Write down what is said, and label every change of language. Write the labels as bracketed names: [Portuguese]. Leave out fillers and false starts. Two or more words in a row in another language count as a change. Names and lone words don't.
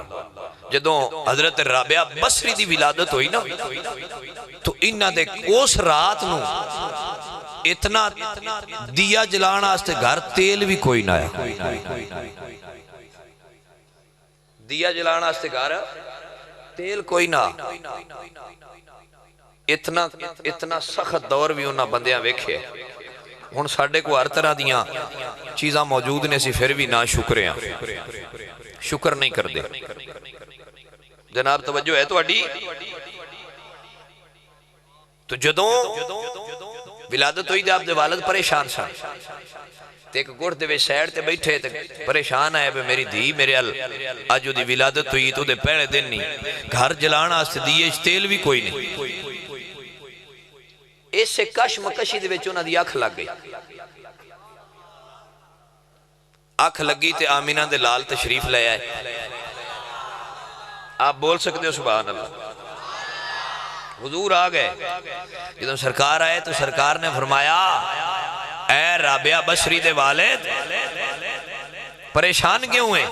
[Punjabi] جدوں حضرت رابعہ بصری دی ولادت ہوئی نا تو انہاں دے اس رات نو اتنا دیا جلان واسطے گھر تیل بھی کوئی نہ آیا. دیا جلان واسطے گھر تیل کوئی نہ. اتنا سخت دور بھی انہاں بندیاں ویکھے. ہن ساڈے کو ہر طرح دیاں چیزاں موجود نے سی پھر بھی نہ شکر ہیں شکر نہیں کر دے. جناب توجہ ہے تواڈی؟ تو جدوں ولادت ہوئی تے آپ دے والد پریشان سن تے ایک گڑھ دے وچ سیڈ تے بیٹھے تے پریشان آئے بے میری دھی میرے اج دی ولادت ہوئی تو دے پہلے دن نہیں گھر جلان واسطے دیے تیل بھی کوئی نہیں. اس سے کش مکشی دے وچ انہاں دی اکھ لگ گئی. اکھ لگی تے آمینہ دے لال تشریف لے آئے. [Urdu] آپ بول سکتے ہو [Arabic] سبحان اللہ؟ [Urdu] حضور آ گئے، جب سرکار آئے تو سرکار نے فرمایا اے رابعہ بصری دے والد پریشان کیوں ہیں؟